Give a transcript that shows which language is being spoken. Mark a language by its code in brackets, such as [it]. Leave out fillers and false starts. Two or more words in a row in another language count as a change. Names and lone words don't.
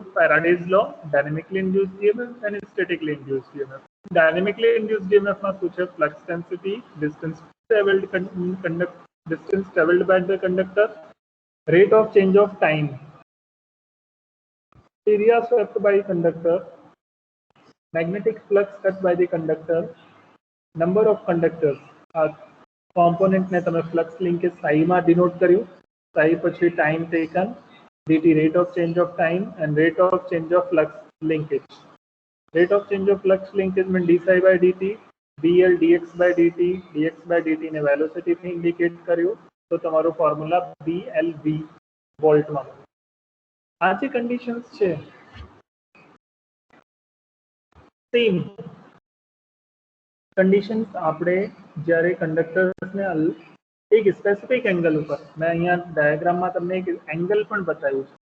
[en] Faraday's law, dynamically induced EMF અને statically induced EMF. dynamically induced EMF [gu] માં શું છે? [en] flux density, distance travelled by the conductor, rate of change of time, area swept by conductor, magnetic flux cut by the conductor, number of conductors. [gu] આ કોમ્પોનેન્ટ ને તમે [en] flux linkage psi [gu] માં ડિનોટ કર્યું. [en] psi પછી time taken, dt rate of change of time and rate of change of flux linkage. Rate of change of flux linkage means d psi by dt, bl dx by dt, dx by dt [gu] ને વેલોસિટી થી ઇન્ડિકેટ કર્યું. તો તમારો ફોર્મ્યુલા BLV વોલ્ટમાં મળ્યો. આ જે કન્ડિશન્સ છે [en] same conditions [gu] આપણે જ્યારે કંડક્ટર્સને એક [en] specific angle [gu] ઉપર, મેં અહીંયા ડાયાગ્રામમાં તમને એક એંગલ પણ બતાવ્યું છે.